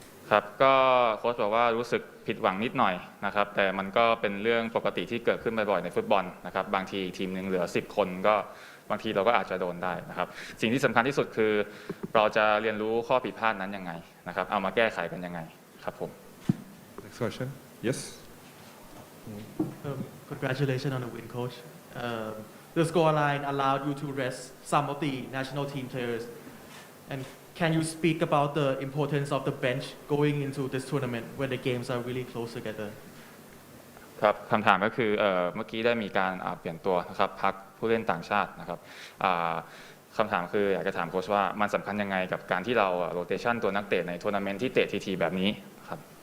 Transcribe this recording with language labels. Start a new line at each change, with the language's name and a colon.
Thai: ครับก็โค้ชบอกว่ารู้สึกผิดหวังนิดหน่อยนะครับแต่มันก็เป็นเรื่องปกติที่เกิดขึ้นบ่อยๆในฟุตบอลนะครับบางทีทีมหนึ่งเหลือ10 คนก็บางทีเราก็อาจจะโดนได้นะครับสิ่งที่สำคัญที่สุดคือเราจะเรียนรู้ข้อผิดพลาดนั้นยังไงนะครับเอามาแก้ไขกันยังไงครับผม
English: Next question. Yes. Congratulations on the win, Coach. The scoreline allowed you to rest some of the national team players. And can you speak about the importance of the bench going into this tournament when the games are really close together?
Thai: ครับคำถามก็คือเมื่อกี้ได้มีการเปลี่ยนตัวนะครับพักผู้เล่นต่างชาตินะครับคำถามคืออยากจะถามโค้ชว่ามันสำคัญยังไงกับการที่เราโรเตชันตัวนักเตะในทัวร์นาเมนต์ที่เตะทีๆแบบนี้ครับ